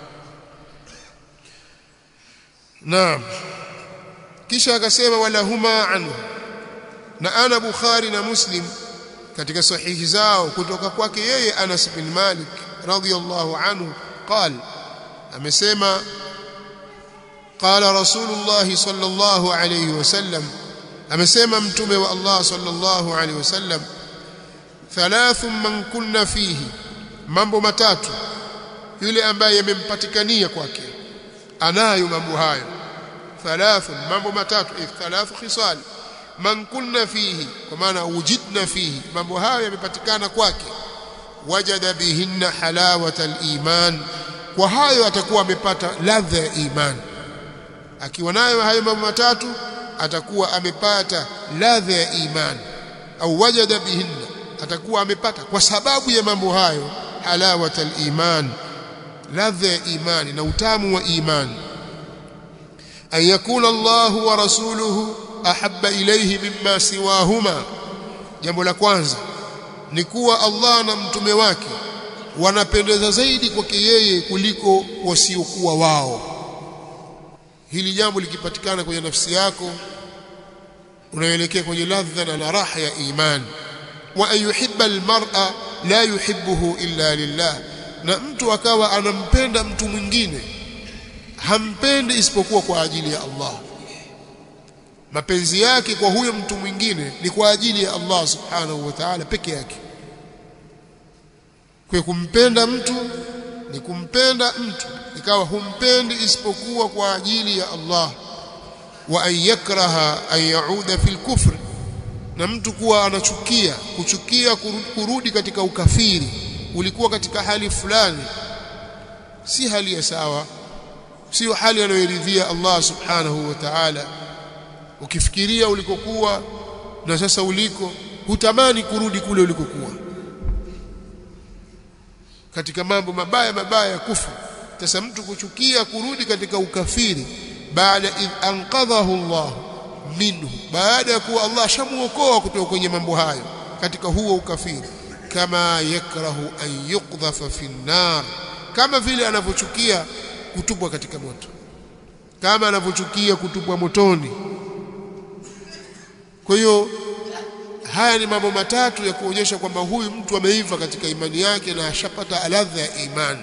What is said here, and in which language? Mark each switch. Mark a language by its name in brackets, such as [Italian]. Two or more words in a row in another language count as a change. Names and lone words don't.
[Swahili] Naam, kisha akasema [Arabic] ولهما عنه, [Swahili] na ana Bukhari na Muslim katika sahihi zao kutoka kwake yeye Anas bin Malik [Arabic] رضي الله عنه قال amesema قال رسول الله صلى الله عليه وسلم, [Swahili] amesema mtume wa Allah [Arabic] صلى الله عليه وسلم, ثلاث من كن فيه, [Swahili] mambo matatu yule ambaye yamempatikania kwake anayo mambo hayo. Thalath, mambo matatu, [Arabic] ثلاث خصال من كن فيه, [Swahili] kwa maana [Arabic] وجدن فيه, [Swahili] mambo hayo yamepatikana kwake. [Arabic] وجد بهن حلاوة الإيمان, [Swahili] kwa hayo atakuwa amepata ladha ya iman. Akiwa nayo hayo mambo matatu atakuwa amepata ladha ya iman. Au [Arabic] وجد بهن, [Swahili] atakuwa amepata kwa sababu ya mambo hayo [Arabic] حلاوة الإيمان, [Swahili] ladha ya imani na utamu wa imani. [Arabic] أن يكون الله ورسوله أحب إليه مما سواهما, [Swahili] jambo la kwanza ni kuwa Allah na mtume wake wanapendeza zaidi kwake yeye kuliko wasiokuwa wao. Hili jambo likipatikana kwenye nafsi yako, unaelekea kwenye ladha na raha ya imani. [Arabic] وأن يحب المرء لا يحبه إلا لله, [Swahili] na mtu akawa anampenda mtu mwingine hampendi isipokuwa kwa ajili ya Allah. Mapenzi yake kwa huyo mtu mwingine ni kwa ajili ya [Arabic] الله سبحانه وتعالى [Swahili] peke yake. Kwa kumpenda mtu ni kumpenda mtu ikawa humpendi isipokuwa kwa ajili ya Allah. [Arabic] وأن يكره أن يعود في الكفر, [Swahili] na mtu kuwa anachukia kurudi katika ukafiri. Ulikuwa katika hali fulani, si hali ya sawa, sio hali anayoridhia [Arabic] الله سبحانه وتعالى. [Swahili] Ukifikiria ulikokuwa na sasa uliko, hutamani kurudi kule ulikokuwa, katika mambo mabaya ya kufuru. Sasa mtu kuchukia kurudi katika ukafiri baada [Arabic] إذ أنقذه الله منه, [Swahili] baada ya kuwa Allah shamuokoa kutoka kwenye mambo hayo, katika huo ukafiri. [Arabic] كما يكره أن يقذف في النار, [Swahili] kama vile anavyochukia kutupwa katika moto, kama anavyochukia kutupwa motoni. Kwa hiyo haya ni mambo matatu ya kuonyesha kwamba huyu mtu ameiva katika imani yake na ashapata ladha ya imani.